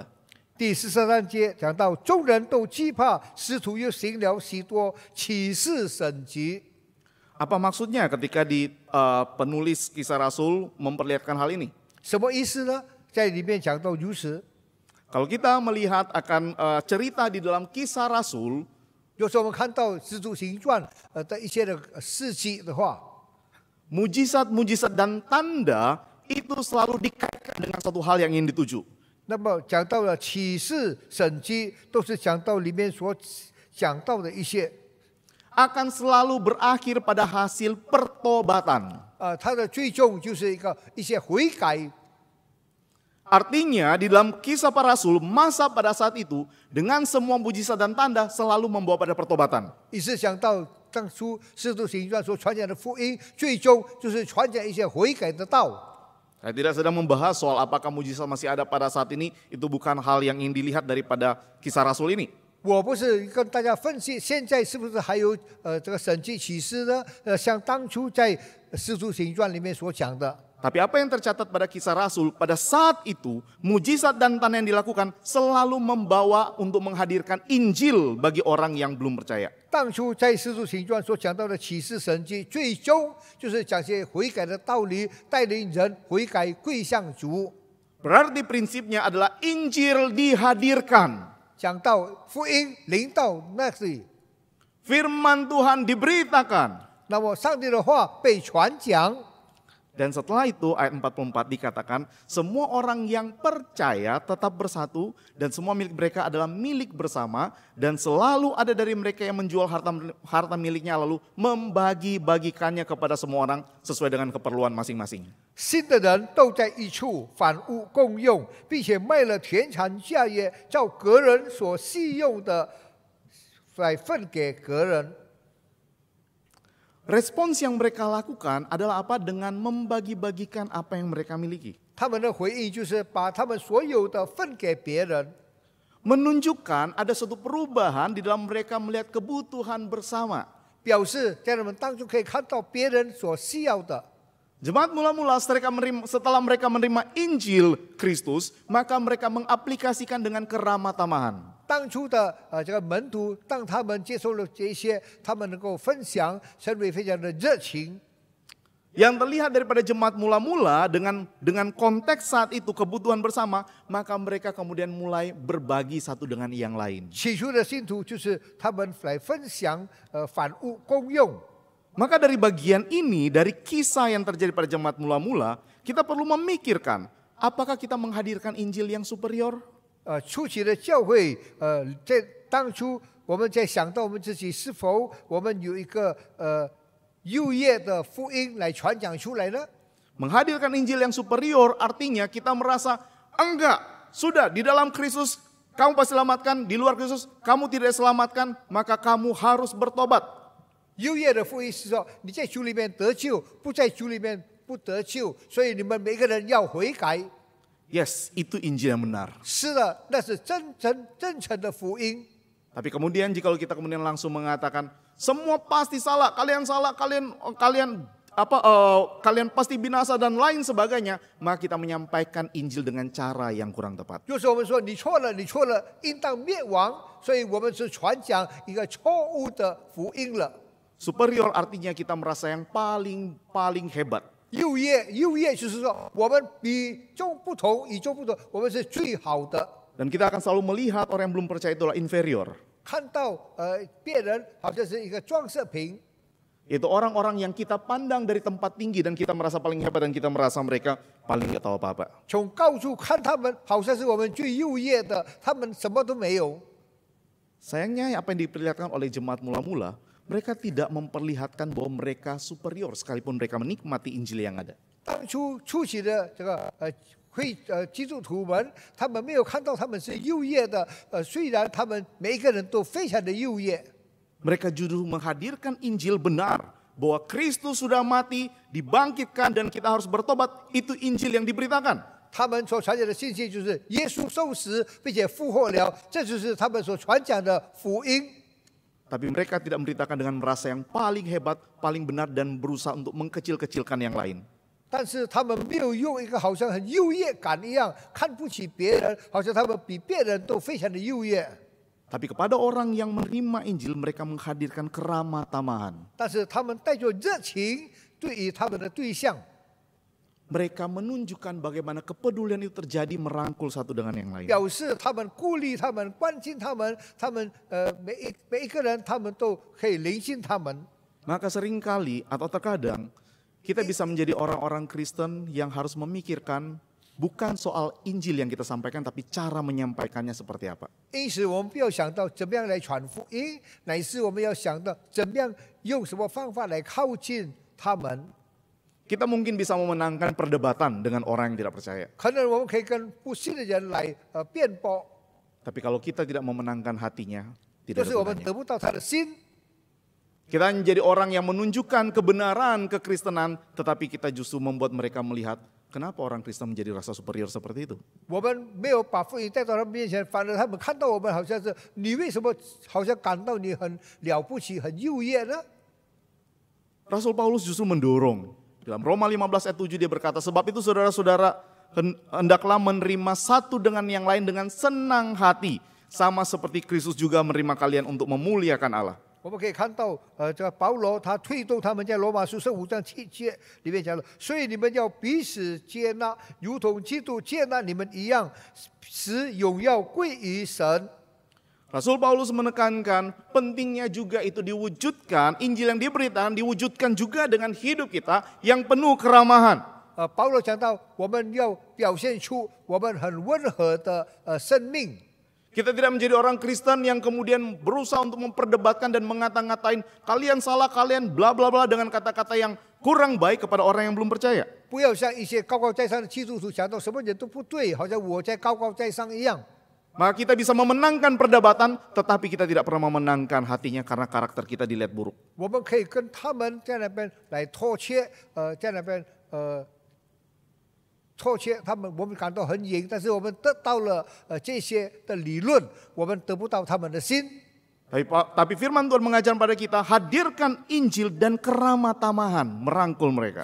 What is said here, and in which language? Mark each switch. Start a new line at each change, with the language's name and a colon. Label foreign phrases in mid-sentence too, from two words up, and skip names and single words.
Chinese: 第43节讲到，众人都惧怕，使徒又行了许多奇事神迹。
Indonesian: Apa maksudnya ketika di penulis Kisah Rasul memperlihatkan hal ini?
Chinese: 什么意思呢？在里面讲到如此。
Indonesian: Kalau kita melihat akan cerita di dalam Kisah Rasul,
Chinese: 有时候我们看到《使徒行传》的一些的事迹的话，
Indonesian: mujizat-mujizat dan tanda itu selalu dikaitkan dengan satu hal yang ingin dituju.
Chinese: 那么讲到了启示神迹，都是讲到里面所讲到的一些，
Indonesian: Akan selalu berakhir pada hasil pertobatan.
Chinese: 它的最终就是一些悔改。
Indonesian: Artinya di dalam Kisah Para Rasul, masa pada saat itu dengan semua mujizat dan tanda selalu membawa pada pertobatan.
Chinese: 也是讲到当初《使徒行传》所传讲的福音，最终就是传讲一些悔改的道。
Indonesian: Saya tidak sedang membahas soal apakah mujizat masih ada pada saat ini, itu bukan hal yang ingin dilihat daripada Kisah Rasul ini.
Chinese: 我不是跟大家分析现在是不是还有这个神迹启示呢？像当初在《使徒行传》里面所讲的。
Indonesian: Tapi apa yang tercatat pada Kisah Rasul, pada saat itu mujizat dan tanda yang dilakukan selalu membawa untuk menghadirkan Injil bagi orang yang belum percaya.
Chinese: 当初在《使徒行传》所讲到的启示神迹，最终就是讲些悔改的道理，带领人悔改归向主。
Indonesian: Berarti prinsipnya adalah Injil dihadirkan.
Chinese: 讲到福音临到那里，
Indonesian: Firman Tuhan diberitakan.
Chinese: 那么上帝的话被传讲。
Indonesian: Dan setelah itu ayat 44 dikatakan semua orang yang percaya tetap bersatu dan semua milik mereka adalah milik bersama dan selalu ada dari mereka yang menjual harta miliknya lalu membagi-bagikannya kepada semua orang sesuai dengan keperluan masing-masing.
Chinese: 信的人都在一处，反物共用，并且卖了田产家业，照个人所需用的来分给个人。
Indonesian: Respons yang mereka lakukan adalah apa? Dengan membagi-bagikan apa yang mereka miliki.
Chinese: 他们的回应就是把他们所有的分给别人，
Indonesian: Menunjukkan ada suatu perubahan di dalam mereka melihat kebutuhan bersama.
Chinese: 表示在他们当中可以看到别人所需要的。
Indonesian: Jemaat mula-mula setelah mereka menerima Injil Kristus, maka mereka mengaplikasikan dengan keramah tamahan.
Chinese: 当初的这个门徒，当他们接受了这些，他们能够分享，成为非常的热情。
Indonesian: Yang terlihat daripada jemaat mula-mula dengan konteks saat itu kebutuhan bersama, maka mereka kemudian mulai berbagi satu dengan yang lain.
Chinese: 起初的信徒就是他们来分享反物公用。
Indonesian: Maka dari bagian ini, dari kisah yang terjadi pada jemaat mula-mula, kita perlu memikirkan, apakah kita menghadirkan Injil yang superior?
Chinese: 初期的教会，在当初我们在想到我们自己是否我们有一个优越的福音来传讲出来呢？
Indonesian: Menghadirkan Injil yang superior artinya kita merasa, enggak, sudah di dalam Kristus kamu pasti selamatkan, di luar Kristus kamu tidak selamatkan, maka kamu harus bertobat.
Chinese: 优越的福音是说，你在主里面得救，不在主里面不得救，所以你们每个人要悔改。
Indonesian: Yes, itu Injil yang benar.
Chinese: 是的，那是真诚的福音。
Indonesian: Tapi kemudian jika kita kemudian langsung mengatakan, semua pasti salah, kalian salah, kalian pasti binasa dan lain sebagainya, maka kita menyampaikan Injil dengan cara yang kurang tepat.
Chinese: 就是我们说你错了，你错了，应当灭亡，所以我们是传讲一个错误的福音了。
Indonesian: Superior artinya kita merasa yang paling hebat.
Chinese: 优越就是说我们与众不同，与众不同，我们是最好的。
Indonesian: Dan kita akan selalu melihat orang yang belum percaya itulah inferior.
Chinese: 看到别人好像是一个装饰品，
Indonesian: Itu orang-orang yang kita pandang dari tempat tinggi dan kita merasa paling hebat dan kita merasa mereka paling gak tahu apa-apa.
Chinese: 从高处看他们，好像是我们最优越的，他们什么都没有。
Indonesian: Sayangnya apa yang diperlihatkan oleh jemaat mula-mula, mereka tidak memperlihatkan bahwa mereka superior sekalipun mereka menikmati Injil yang ada.
Chinese: 当初期的这个基督徒们，他们没有看到他们是优越的，虽然他们每一个人都非常的优越。
Indonesian: Mereka justru menghadirkan Injil benar, bahwa Kristus sudah mati, dibangkitkan dan kita harus bertobat. Itu Injil yang diberitakan.
Chinese: 他们所传讲的信息就是耶稣受死并且复活了，这就是他们所传讲的福音。
Indonesian: Tapi mereka tidak memberitakan dengan merasa yang paling hebat, paling benar dan berusaha untuk mengkecil-kecilkan yang lain.
Chinese: 但是他们没有用一个好像很优越感一样看不起别人，好像他们比别人都非常的优越。
Indonesian: Tapi kepada orang yang menerima Injil, mereka menghadirkan keramah tamahan.
Chinese: 但是他们带着热情对于他们的对象，
Indonesian: Mereka menunjukkan bagaimana kepedulian itu terjadi merangkul satu dengan yang lain.
Chinese: 表示他们顾虑他们、关心他们，他们每一个人他们都可以聆听他们。
Indonesian: Maka seringkali atau terkadang kita bisa menjadi orang-orang Kristen yang harus memikirkan bukan soal Injil yang kita sampaikan, tapi cara menyampaikannya seperti apa.
Chinese: 因此，我们不要想到怎么样来传福音，乃是我们要想到怎么样用什么方法来靠近他们。
Indonesian: Kita mungkin bisa memenangkan perdebatan dengan orang yang tidak percaya.
Chinese: 可能我们可以跟不信的人来辩驳，
Indonesian: Tapi kalau kita tidak memenangkan hatinya,
Chinese: 就
Indonesian: tidak
Chinese: 是
Indonesian: ada
Chinese: 我们
Indonesian: gunanya.
Chinese: 得不到他的心。
Indonesian: Kita menjadi orang yang menunjukkan kebenaran kekristenan, tetapi kita justru membuat mereka melihat kenapa orang Kristen menjadi rasa superior seperti itu.
Chinese: 我们没有把福音带到他们面前，反而他们看到我们好像是你为什么好像感到你很了不起、很优越呢？
Indonesian: Rasul Paulus justru mendorong. Dalam Roma 15 ayat 7 dia berkata, sebab itu saudara-saudara hendaklah menerima satu dengan yang lain dengan senang hati. Sama seperti Kristus juga menerima kalian untuk memuliakan Allah.
Chinese: 我们可以看到，这个保罗他推动他们在罗马书15章7节里面讲了，所以你们要彼此接纳，如同基督接纳你们一样，使荣耀归于神。
Indonesian: Rasul Paulus menekankan pentingnya juga itu diwujudkan, Injil yang diberitakan diwujudkan juga dengan hidup kita yang penuh keramahan.
Chinese: 保罗讲到，我们要表现出我们很温和的生命。
Indonesian: Kita tidak menjadi orang Kristen yang kemudian berusaha untuk memperdebatkan dan mengata-ngatain kalian salah, kalian bla bla bla dengan kata-kata yang kurang baik kepada orang yang belum percaya.
Chinese: 不要像一些高高在上的基督徒讲到什么人都不对，好像我在高高在上一样。
Indonesian: Maka kita bisa memenangkan perdebatan, tetapi kita tidak pernah memenangkan hatinya karena karakter kita dilihat buruk.
Chinese: 我们可以跟他们在那边来妥协，在那边妥协，他们我们感到很赢，但是我们得到了这些的理论，我们得不到他们的心。
Indonesian: Tapi firman Tuhan mengajar pada kita, hadirkan Injil dan keramatamahan, merangkul mereka.